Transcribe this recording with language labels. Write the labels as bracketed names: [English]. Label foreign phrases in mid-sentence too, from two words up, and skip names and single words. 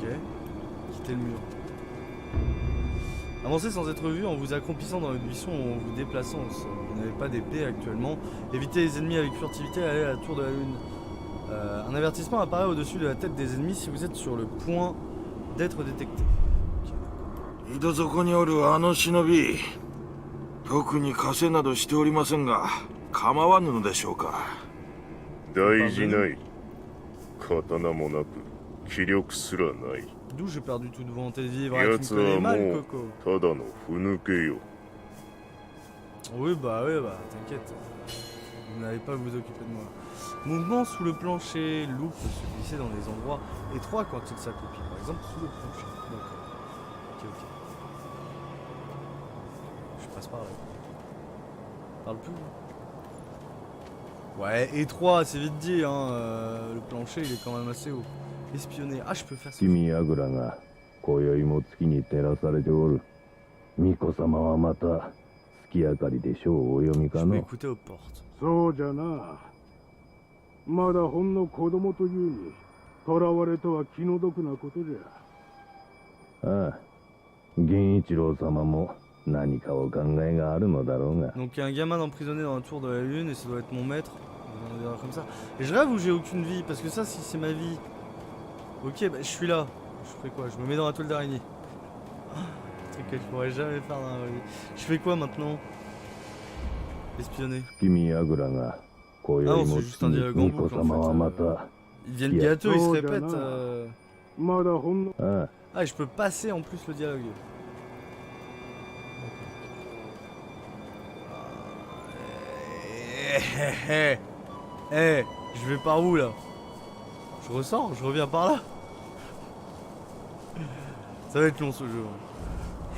[French] Quittez le mur. Avancez sans être vu en vous accroupissant dans le buisson ou en vous déplaçant au sol. Vous n'avez pas d'épée actuellement. Évitez les ennemis avec furtivité, allez à la tour de la lune. Un avertissement apparaît au-dessus de la tête des ennemis si vous êtes sur le point d'être détecté. [Japanese] 井戸底におるあの忍び、特に枷などしておりませんが、構わぬのでしょうか。大事ない。刀もなく気力すらない。 [French] D'où j'ai perdu toute volonté de vivre, tu me connais mal, Coco. [Japanese] ただのふぬけよ。 [French] Oui, bah, t'inquiète. Vous n'allez pas vous occuper de moi. Mouvement sous le plancher. Loup peut se glisser dans les endroits étroits quand il s'accroupit. Par exemple, sous le plancher. D'accord. Ok. Je passe par là. Parle plus. Ouais, étroit, c'est vite dit, hein. Le plancher, il est quand même assez haut. Espionner. Ah, je peux faire ça. [Japanese] 君櫓が今宵も月に照らされておる。巫女様はまた月明かりで書をお読み [French] Je [Japanese] か [French] peux [Japanese] の。 [French] écouter aux portes. [Japanese] そうじゃな。まだほんの子供というに、囚われとは気の毒なことじゃ。ああ、源一郎様も何かお考えがあるのだろうが。 [French] Donc il y a un gamin emprisonné dans la tour de la lune et ça doit être mon maître. On va dire comme ça. Et je rêve où j'ai aucune vie parce que ça si c'est ma vie. Ok, bah je suis là. Je ferai quoi? Je me mets dans la toile d'araignée. Un truc que je pourrais jamais faire dans la vraie vie. Je fais quoi maintenant? Espionner. [Japanese] 君櫓が今宵も月に巫女様はまた。 [French] Ils viennent gâteux, ils se Oh, répètent. [Japanese] Jana. まだほんの。ああ、 [French] Ah, et je peux passer en plus le dialogue. Je vais par où là? Je ressors, je reviens par là. Ça va être long ce jeu. Hein.